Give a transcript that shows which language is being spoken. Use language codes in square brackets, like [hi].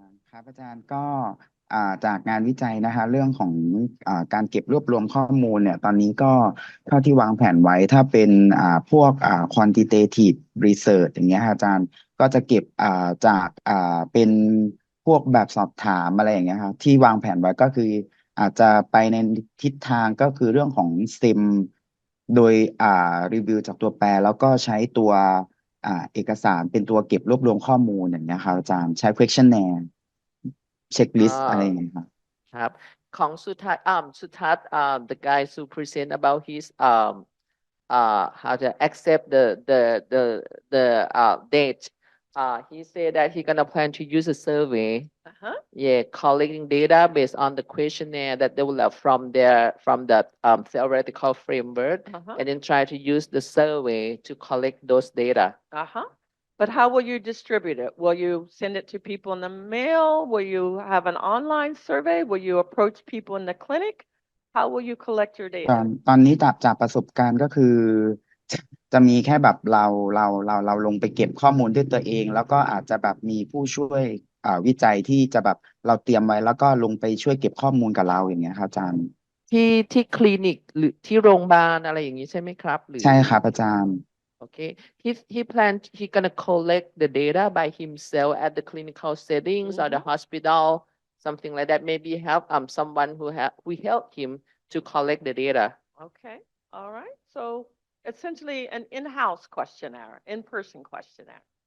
[th] ครับอาจารย์ก็จากงานวิจัยนะคะเรื่องของการเก็บรวบรวมข้อมูลเนี่ยตอนนี้ก็เท่าที่วางแผนไว้ถ้าเป็นพวกquantitative research อย่างเงี้ยอาจารย์ก็จะเก็บจากเป็นพวกแบบสอบถามอะไรอย่างเงี้ยครับที่วางแผนไว้ก็คืออาจจะไปในทิศทางก็คือเรื่องของ STEM โดยรีวิวจากตัวแปรแล้วก็ใช้ตัว เอกสารเป็นตัวเก็บรวบรวมข้อมูลอย่างเงี้ยครับอาจารย์ใช้ questionnaire เช็คลิสต์อะไรอย่างเงี้ยครับ ครับของสุทัศน์ [en] the guy who present about his how to accept the date he said that he gonna plan to use a survey collecting data based on the questionnaire that developed from the theoretical framework and then try to use the survey to collect those data But how will you distribute it? Will you send it to people in the mail? Will you have an online survey? Will you approach people in the clinic? How will you collect your data? [th] ตอนนี้จากประสบการณ์ก็คือจะมีแค่แบบเราลงไปเก็บข้อมูลด้วยตัวเองแล้วก็อาจจะแบบมีผู้ช่วยวิจัยที่จะแบบเราเตรียมไว้แล้วก็ลงไปช่วยเก็บข้อมูลกับเราอย่างเงี้ยครับอาจารย์ ที่คลินิกหรือที่โรงพยาบาลอะไรอย่างนี้ใช่ไหมครับหรือ ใช่ครับอาจารย์ [en] Okay, he gonna collect the data by himself at the clinical settings or the hospital, something like that. Maybe help someone who help him to collect the data. Okay, all right. So essentially an in-house questionnaire, in-person questionnaire.